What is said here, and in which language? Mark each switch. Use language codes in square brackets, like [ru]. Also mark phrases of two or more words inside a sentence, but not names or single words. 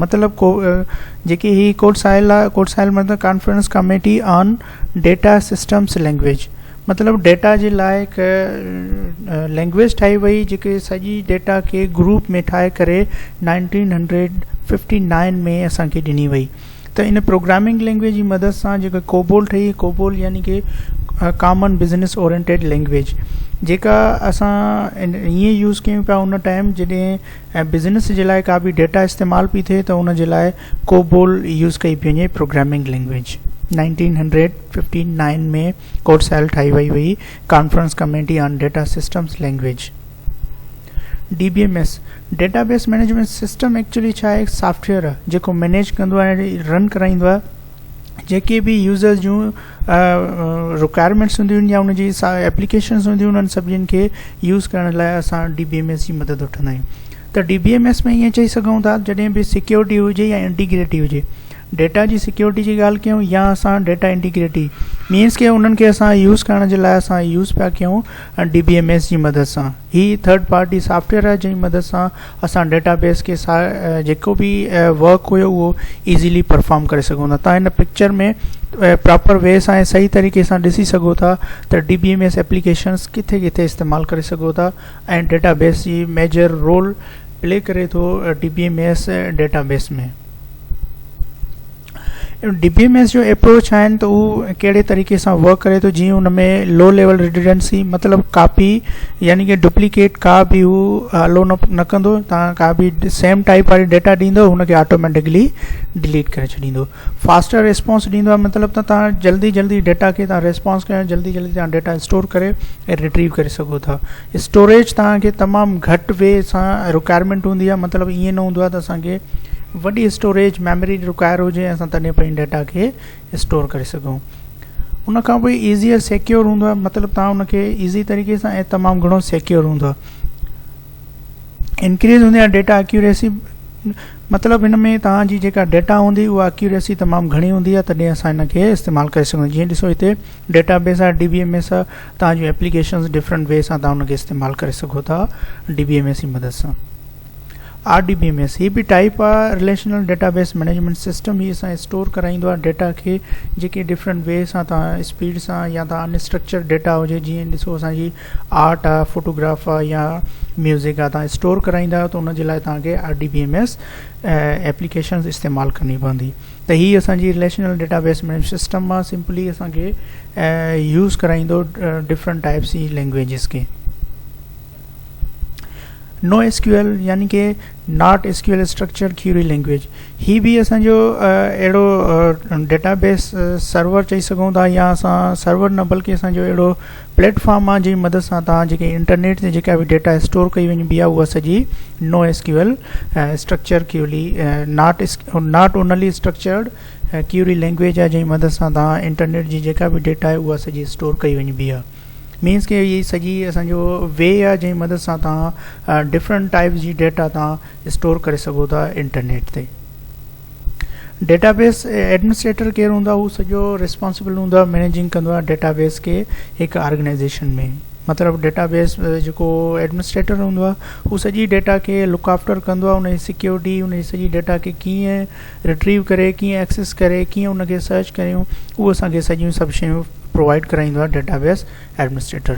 [sd] मतिलबु जेकी ही कोडसाइल आहे, कोडसाइल मतिलबु कॉन्फ्रेंस कमेटी ऑन डेटा सिस्टम्स लैंग्वेज। मतिलबु डेटा जे लाइ हिकु लैंग्वेज ठाही वई, जेके सॼी डेटा खे ग्रुप में ठाहे करे 1959 में असांखे ॾिनी वई। त इन [en] programming language [sd] जी मदद सां जेका कोबोल ठही, कोबोल यानी कि कॉमन बिज़नेस ओरिएंटेड लैंग्वेज, जेका असां ईअं यूज़ कयूं पिया उन टाइम जॾहिं बिज़नेस जे लाइ का बि डेटा इस्तेमालु पई थिए त उन जे लाइ कोबोल यूज़ कई पई वञे [en] programming language. [sd] 1959 में कोडसाइल ठाही वई हुई, कॉन्फ्रेंस कमेटी ऑन डेटा सिस्टम्स लैंग्वेज। [en] DBMS database management system actually [sd] छा आहे? सॉफ्टवेयर आहे जेको मैनेज कंदो आहे, रन कराईंदो आहे जेके भी यूज़र्स जूं रिक्वायरमेंट्स हूंदियूं आहिनि या उन जी एप्लीकेशन्स हूंदियूं उन्हनि सभिनीनि खे यूज़ करण लाइ असां DBMS जी मदद वठंदा आहियूं। त DBMS में ईअं चई सघूं था जॾहिं बि सिक्योरिटी हुजे या इंटीग्रिटी हुजे, डेटा जी सिक्योरिटी जी ॻाल्हि कयूं या असां [en] data integrity means [sd] के उन्हनि खे असां यूज़ करण जे लाइ असां यूज़ पिया कयूं DBMS जी मदद सां। ही [en] third party software [sd] आहे जंहिंजी मदद सां असां डेटाबेस के जेको बि वर्क हुयो उहो ईज़ीली परफॉर्म करे सघूं था। तव्हां हिन पिक्चर में [en] proper way [sd] सां ऐं सही तरीक़े सां ॾिसी सघो था त DBMS एप्लीकेशन्स किथे किथे इस्तेमालु करे सघो था ऐं डेटाबेस जी [en] major role play [sd] करे थो DBMS डेटाबेस में। DBMS जो अप्रोच आहिनि त उहो कहिड़े तरीक़े सां वर्क करे थो, जीअं उन में [en] low level redundancy [sd] मतिलबु कापी यानी कि डुप्लीकेट का बि हू अलो न कंदो। तव्हां का बि [en] same type [sd] वारी डेटा ॾींदो हुनखे ऑटोमेटिकली डिलीट करे छॾींदो। [en] faster response [sd] ॾींदो आहे, मतिलबु त तव्हां जल्दी जल्दी डेटा खे तव्हां रिस्पॉन्स कयो, जल्दी जल्दी तव्हां डेटा स्टोर करे ऐं रिट्रीव करे सघो था। स्टोरेज तव्हांखे तमामु घटि वे सां रिक्वायरमेंट हूंदी आहे, मतिलबु ईअं न हूंदो आहे त असांखे वॾी [en] storage memory require [sd] हुजे असां तॾहिं पंहिंजी डेटा खे स्टोर करे सघूं। उन खां पोइ [en] easier secure [sd] हूंदो आहे, मतिलबु तव्हां उनखे ईज़ी तरीक़े सां ऐं तमामु घणो सिक्योर हूंदो आहे। इंक्रीज़ हूंदी आहे [en] data accuracy, [sd] मतिलबु हिन में तव्हांजी जेका डेटा हूंदी उहा एक्यूरेसी तमामु घणी हूंदी आहे, तॾहिं असां हिनखे इस्तेमालु करे सघूं। जीअं ॾिसो हिते डेटाबेस आहे DBMS आहे, तव्हांजूं एप्लीकेशन्स [en] different way [sd] सां तव्हां उनखे इस्तेमालु करे सघो था DBMS जी मदद सां। RDBMS ही भी टाइप आहे [en] relational database management system. [sd] ही असां स्टोर कराईंदो आहे डेटा खे, जेके [en] different way [sd] सां तव्हां स्पीड सां या तव्हां [en] unstructure data [sd] हुजे, जीअं ॾिसो असांजी आर्ट आहे, फोटोग्राफ आहे या म्यूज़िक आहे, तव्हां स्टोर कराईंदा आहियो त उन जे लाइ तव्हांखे [en] RDBMS applications [sd] इस्तेमालु करणी पवंदी। त ही असांजी [en] relational database management system [sd] आहे, सिंपली असांखे यूज़ कराईंदो [en] different types [sd] जी लैंग्वेजिस के। NoSQL यानी कि [en] not SQL structure query language, [sd] ही भी असो अड़ो [en] database server [sd] चई सघूं था या असां सर्वर न बल्कि असो अड़ो प्लेटफॉर्म आहे जंहिंजी मदद सां तव्हां जेके इंटरनेट ते जेका भी डेटा स्टोर कई वञिबी आहे उहा सॼी [en] NoSQL structure query not only structured query language [sd] आहे, जंहिंजी मदद सां तव्हां इंटरनेट जी जेका भी डेटा आहे उहा सॼी स्टोर कई वञिबी आहे। मीन्स के ये सॼी असांजो वे आहे जंहिंजी मदद सां तव्हां [en] different types [sd] जी डेटा तव्हां स्टोर करे सघो था इंटरनेट ते। [en] database administrator [sd] केरु हूंदो आहे, उहो सॼो रिस्पॉन्सिबल हूंदो आहे, मैनेजिंग कंदो आहे डेटाबेस के हिकु ऑर्गेनाइजेशन में। मतिलबु डेटाबेस जेको एडमिनिस्ट्रेटर हूंदो आहे उहो सॼी डेटा खे [en] look after [sd] कंदो आहे, उनजी सिक्योरिटी, उनजी सॼी डेटा खे कीअं रिट्रीव करे, कीअं एक्सेस करे, कीअं उनखे सर्च करियूं, उहो असांखे सॼियूं सभु शयूं प्रोवाइड कराईंदो आहे [en] database administrator.